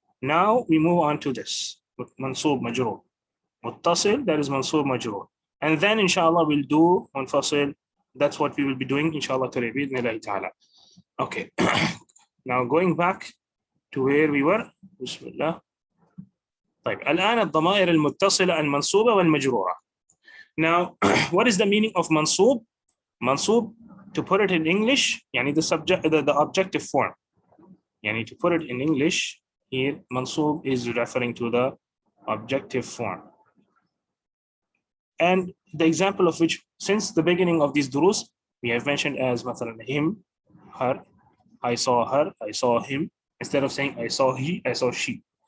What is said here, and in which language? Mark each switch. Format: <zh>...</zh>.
<en>Now we move on to this منصوب مجرور. متصل, that is منصوب مجرور, and then inshallah we'll do منفصل. That's what we will be doing inshallah today</en> <ar>بإذن الله تعالى.</ar> <en>Okay, now going back to where we were.</en> <ar>بسم الله. طيب, الآن الضمائر المتصلة المنصوبة والمجرورة.</ar> <en>Now, what is the meaning of منصوب? منصوب, to put it in English, the objective form. To put it in English, here منصوب is referring to the objective form. And the example of which, since the beginning of these durus, we have mentioned as مثلا him, her, I saw her, I saw him, instead of saying I saw he, I saw she.</en>